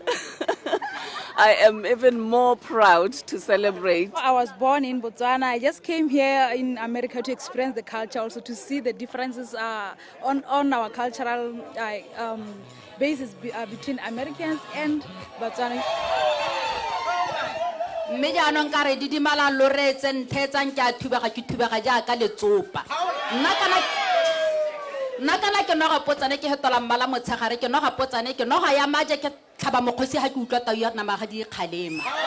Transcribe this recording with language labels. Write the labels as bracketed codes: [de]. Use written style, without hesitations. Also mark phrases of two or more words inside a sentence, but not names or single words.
[en] I am even more proud to celebrate. I was born in Botswana. I just came here in America to experience the culture, also to see the differences on our cultural basis between Americans and Botswana. [tn] Mme jaanong ka re didimala loretse nthetsang ke a thubega jaaka letsopa. Nna kana ke no ga Botswana ke hetola mmala motshegare ke no ga Botswana ke no ga ya maje ke tlhaba mokgosi ha ke utlwa tau ya nama ga di kgalema.